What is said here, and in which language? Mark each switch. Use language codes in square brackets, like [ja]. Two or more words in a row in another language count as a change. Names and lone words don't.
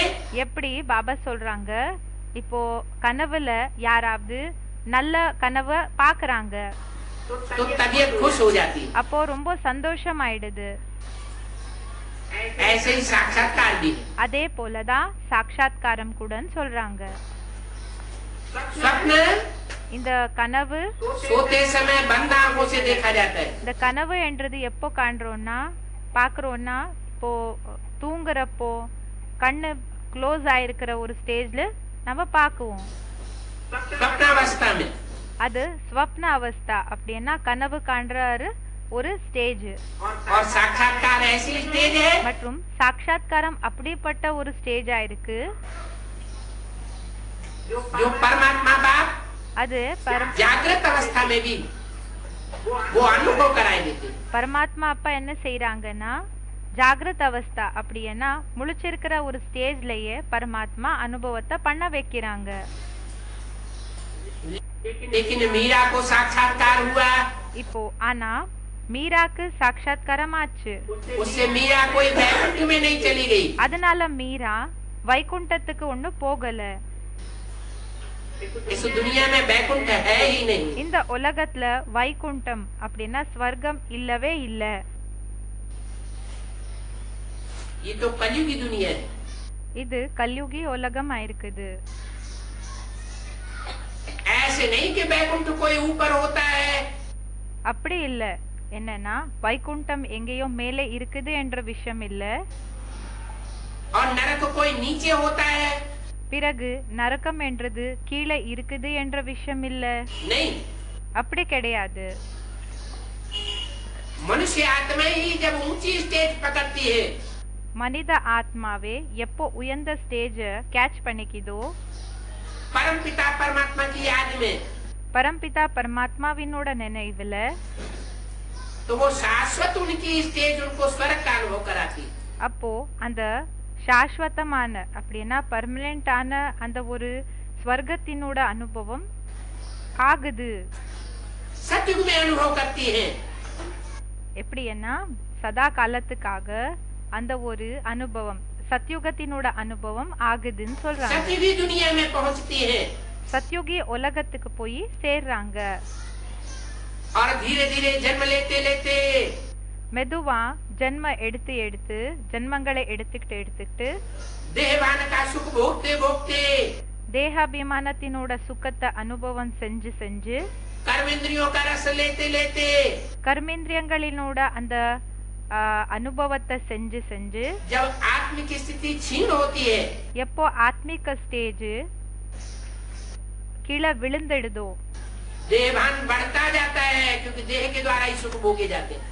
[ta] எப்படி பாபா சொல்றாங்க, இப்போ கனவுல யாராவது நல்ல கனவை பாக்குறாங்க, [hi] तो तबीयत खुश हो जाती है। [ta] அப்போ ரொம்ப சந்தோஷம் ஆயிடுது. [hi] ऐसे ही साक्षात्कार भी है। [ta] அதே போலதான் சாட்சாத்காரம் கூட சொல்றாங்க. [hi] स्वप्न [ta] இந்த கனவு [hi] सोते समय बंद आंखों से देखा जाता है। [ta] இந்த கனவு என்றது எப்போ காண்றோம்னா பாக்குறோம்னா இப்போ தூங்குறப்போ கண்ணு க்ளோஸ் ஆயிருக்கிற ஒரு ஸ்டேஜ்ல நம்ம பாக்குவோம். [hi] स्वप्नावस्था में [ta] அது [hi] स्वप्न अवस्था [ta] அப்படின்னா கனவு காண்றாரு ஒரு ஸ்டேஜ். [hi] और साक्षात्कार ऐसी स्टेज है [ta] மற்றும் சாட்சாத்காரம் அப்படிப்பட்ட ஒரு ஸ்டேஜா இருக்கு. [hi] जो परमात्मा बाप [ta] அது [hi] जागृत अवस्था में भी वो अनुभव कराए देते। [ta] பரமாத்மா அப்பா என்ன செய்யறாங்கன்னா [hi] जागृत अवस्था [ta] அப்படின்னா முழிச்சிருக்கிற ஒரு ஸ்டேஜ்லயே பரமாத்மா அனுபவத்தை பண்ண வைக்கிறாங்க. [hi] लेकिन मीरा को साक्षात्कार हुआ। [ta] இப்போ ஆனா மீராக்கு சாட்சாத்காரம் ஆச்சு. [hi] उससे मीरा कोई वैकुंठ में नहीं चली गई। [ta] அதனால மீரா வைகுண்டத்துக்கு ஒண்ணு போகல. [hi] इस दुनिया में वैकुंठ है ही नहीं। [ta] இந்த உலகத்துல வைகுண்டம் அப்படின்னா ஸ்வர்க்கம் இல்லவே இல்ல. [hi] ये तो कलयुगी दुनिया है। [ta] இது கல்யுகி உலகம் ஆயிருக்குது. [hi] ऐसे नहीं कि वैकुंठ कोई ऊपर होता है। [ta] அப்படி இல்ல. என்னன்னா வைகுண்டம் எங்கேயோ மேலே இருக்குது என்ற விஷயம் இல்ல. [hi] और नरक कोई नीचे होता है। [ta] பிறகு நரகம் என்றது கீழே இருக்குது என்ற விஷயம் இல்ல. [hi] नहीं, [ta] அப்படி கிடையாது. [hi] मनुष्य आत्मा ही जब ऊंची स्टेज पकड़ती है, [ta] மனித ஆத்மாவே எப்போ உயர்ந்த [en] stage catch [ta] பண்ணிக்கிதோ, [hi] परम पिता परमात्मा की याद में, [ta] பரம்பிதா பரமாத்மாவினோட நினைவுல, [hi] तो वो शाश्वत उनकी स्टेज उनको स्वर्ग का अनुभव कराती। [ta] அப்போ அந்த சாஸ்வதமான அப்படின்னா பர்மனெண்டான அந்த ஒரு ஸ்வர்க்கத்தினோட அனுபவம் ஆகுது. [hi] सतयुग में अनुभव करती है। [ta] எப்படின்னா சதா காலத்துக்காக அந்த ஒரு அனுபவம் சத்யுகத்தினோட அனுபவம் ஆகுதுன்னு சொல்றாங்க. [hi] सतयुगी दुनिया में पहुंचती है [ta] சத்யுகி உலகத்துக்கு போய் சேர்றாங்க. [hi] और धीरे धीरे जन्म लेते लेते [ta] மெதுவா ஜென்ம எடுத்து எடுத்து ஜென்மங்களை எடுத்துக்கிட்டு [hi] देहवान का सुख भोगते भोगते [ta] தேகாபிமானத்தினோட சுகத்தை அனுபவம் செஞ்சு செஞ்சு [hi] कर्मेंद्रियों का रस लेते लेते [ta] கர்மேந்திரியங்களினோட அந்த அனுபவத்தை செஞ்சு செஞ்சு [hi] जब आत्मिक स्थिति छीन होती है, [ta] எப்போ ஆத்மிக ஸ்டேஜ் கீழே விழுந்துடுதோ, [hi] देहभान बढ़ता जाता है क्योंकि देह के द्वारा ही सुख भोगे जाते हैं।